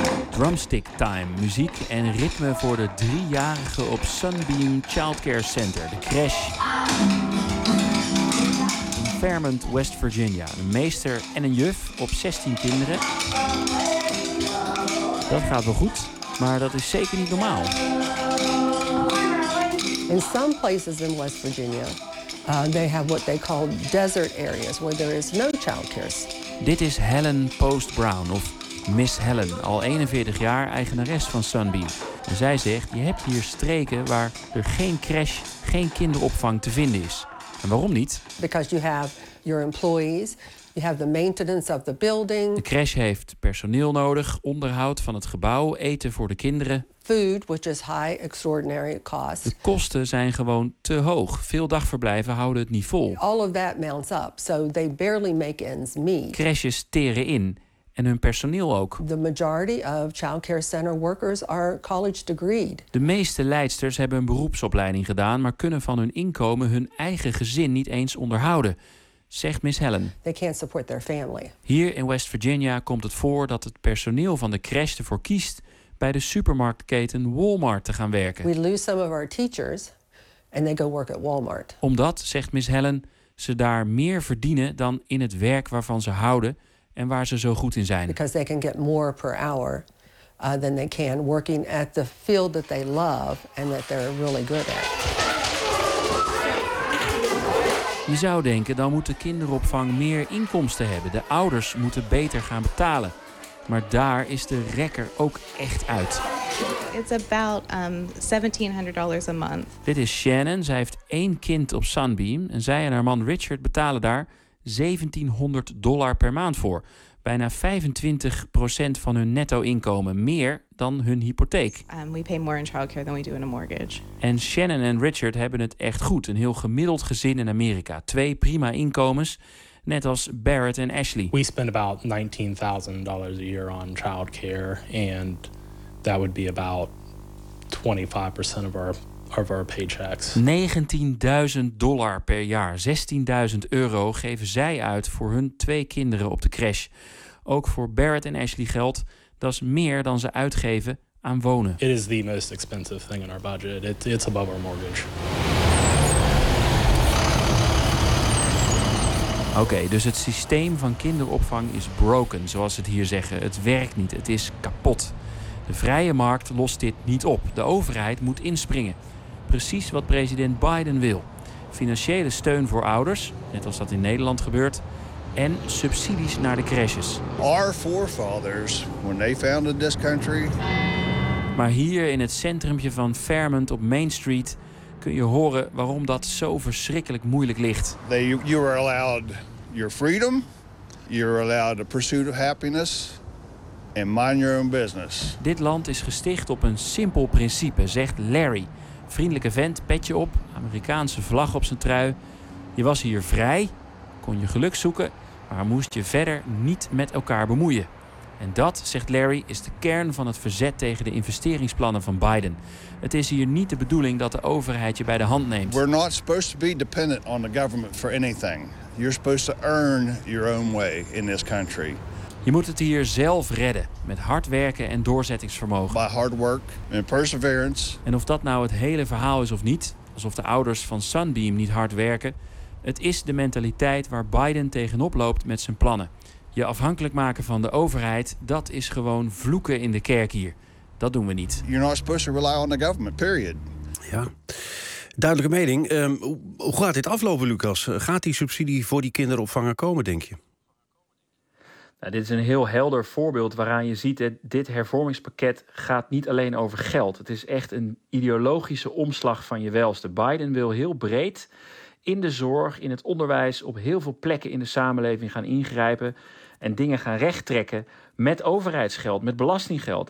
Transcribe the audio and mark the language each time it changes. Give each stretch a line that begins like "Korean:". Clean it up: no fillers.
English: Drumstick time,
Dutch: muziek en ritme voor de driejarige op Sunbeam Childcare Center, de crèche. In Fairmont, West Virginia. Een meester en een juf op 16 kinderen. Dat gaat wel goed, maar dat is zeker niet normaal.
English: In some places in West Virginia, they have what they call desert areas where there is no childcare.
Dutch: Dit is Helen Post Brown, of Miss Helen, al 41 jaar eigenares van Sunbeam. En zij zegt, je hebt hier streken waar er geen crash, geen kinderopvang te vinden is. En waarom niet?
English: Because you have your employees, you have the maintenance of the building.
Dutch: De crash heeft personeel nodig, onderhoud van het gebouw, eten voor de kinderen.
English: Food, which is high, extraordinary cost.
Dutch: De kosten zijn gewoon te hoog. Veel dagverblijven houden het niet vol.
English: All of that mounts up, so they barely make ends meet.
Dutch: Crashes teren in. En hun personeel ook.
English: The majority of childcare center workers are college degreed.
Dutch: De meeste leidsters hebben een beroepsopleiding gedaan, maar kunnen van hun inkomen hun eigen gezin niet eens onderhouden, zegt Miss Helen.
English: They can't support their family.
Dutch: Hier in West Virginia komt het voor dat het personeel van de crèche ervoor kiest bij de supermarktketen Walmart te gaan werken.
English: We lose some of our teachers and they go work at Walmart.
Dutch: Omdat, zegt Miss Helen, ze daar meer verdienen dan in het werk waarvan ze houden en waar ze zo goed in zijn.
English: Because they can get more per hour than they can working at the field that they love and that they're really good at.
Dutch: Je zou denken, dan moet de kinderopvang meer inkomsten hebben. De ouders moeten beter gaan betalen. Maar daar is de rekker ook echt uit.
English: It's about $1,700 a month.
Dutch: Dit is Shannon. Zij heeft één kind op Sunbeam en zij en haar man Richard betalen daar $1,700 per maand voor. Bijna 25% van hun netto inkomen. Meer dan hun hypotheek.
English: We pay more in childcare than we do in a mortgage.
Dutch: En Shannon en Richard hebben het echt goed. Een heel gemiddeld gezin in Amerika. Twee prima inkomens. Net als Barrett en Ashley.
English: We spend about $19,000 a year on childcare. And that would be about 25% of our paychecks.
Dutch: $19,000 per jaar. €16,000 geven zij uit voor hun twee kinderen op de crèche. Ook voor Barrett en Ashley geldt, dat is meer dan ze uitgeven aan wonen.
English: It is the most expensive thing in our budget. It's above our mortgage.
Dutch: Oké, dus het systeem van kinderopvang is broken, zoals ze het hier zeggen. Het werkt niet, het is kapot. De vrije markt lost dit niet op. De overheid moet inspringen. Precies wat president Biden wil. Financiële steun voor ouders, net als dat in Nederland gebeurt, en subsidies naar de crèches.
English: Our forefathers, when they founded this country.
Dutch: Maar hier in het centrumpje van Fairmont op Main Street kun je horen waarom dat zo verschrikkelijk moeilijk ligt.
English: You are allowed your freedom. You are allowed the pursuit of happiness. And mind your own business.
Dutch: Dit land is gesticht op een simpel principe, zegt Larry. Vriendelijke vent, petje op, Amerikaanse vlag op zijn trui. Je was hier vrij, kon je geluk zoeken, maar moest je verder niet met elkaar bemoeien. En dat, zegt Larry, is de kern van het verzet tegen de investeringsplannen van Biden. Het is hier niet de bedoeling dat de overheid je bij de hand neemt.
English: We're not supposed to be dependent on the government for anything. You're supposed to earn your own way in this country.
Dutch: Je moet het hier zelf redden, met hard werken en doorzettingsvermogen.
English: By hard work and perseverance.
Dutch: En of dat nou het hele verhaal is of niet, alsof de ouders van Sunbeam niet hard werken, het is de mentaliteit waar Biden tegenop loopt met zijn plannen. Je afhankelijk maken van de overheid, dat is gewoon vloeken in de kerk hier. Dat doen we niet.
English: You're not supposed to rely on the government, period.
Dutch: Ja. Duidelijke mening. Hoe gaat dit aflopen, Lucas? Gaat die subsidie voor die kinderopvanger komen, denk je? Nou, dit is een heel helder voorbeeld waaraan je ziet dat dit hervormingspakket gaat niet alleen over geld. Het is echt een ideologische omslag van je welste. Biden wil heel breed in de zorg, in het onderwijs, op heel veel plekken in de samenleving gaan ingrijpen en dingen gaan rechttrekken met overheidsgeld, met belastinggeld.